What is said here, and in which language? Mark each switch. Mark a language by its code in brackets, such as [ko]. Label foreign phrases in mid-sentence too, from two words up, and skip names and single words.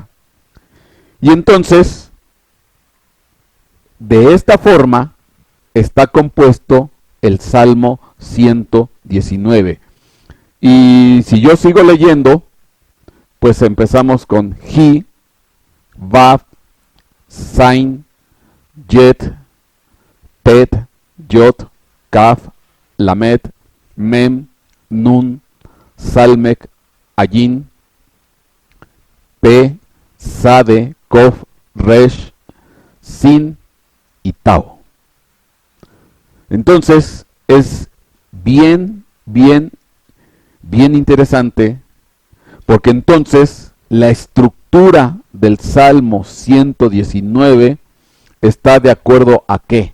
[es] Y entonces, de esta forma, está compuesto el Salmo 119. Y si yo sigo leyendo, pues empezamos con Ji, Vav, Zain, Jet, Tet, Yot, Kaf, Lamed, Mem, Nun, Salmek, Ayin, Pe, Sade, Kof, Resh, Sin y Tau. Entonces es bien interesante, porque entonces la estructura del Salmo 119 está de acuerdo a ¿qué?